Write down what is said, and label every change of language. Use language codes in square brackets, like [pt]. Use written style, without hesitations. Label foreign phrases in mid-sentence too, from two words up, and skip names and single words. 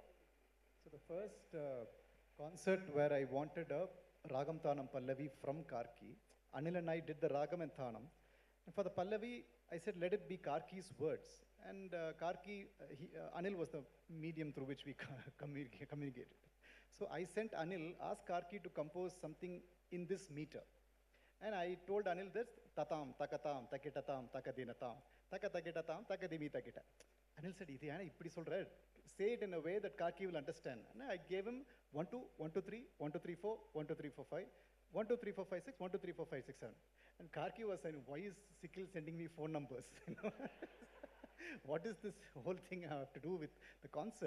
[en] So the first concert where I wanted a Ragam Thanam Pallavi from Karky, Anil and I did the Ragam and Thanam. And for the Pallavi, I said, let it be Karky's words. And Karky, Anil was the medium through which we communicated. So I sent Anil, asked Karky to compose something in this meter. And I told Anil this, tatam, takatam, takitatam, takadinatam, takatakitatam, takadimitakita. Anil said, say it in a way that Karky will understand. And I gave him 1, 2, 1, 2, 3, 1, 2, 3, 4, 1, 2, 3, 4, 5, 1, 2, 3, 4, 5, 6, 1, 2, 3, 4, 5, 6, 7. And Karky was saying, why is Sikkil sending me phone numbers? What is this whole thing have to do with the concert?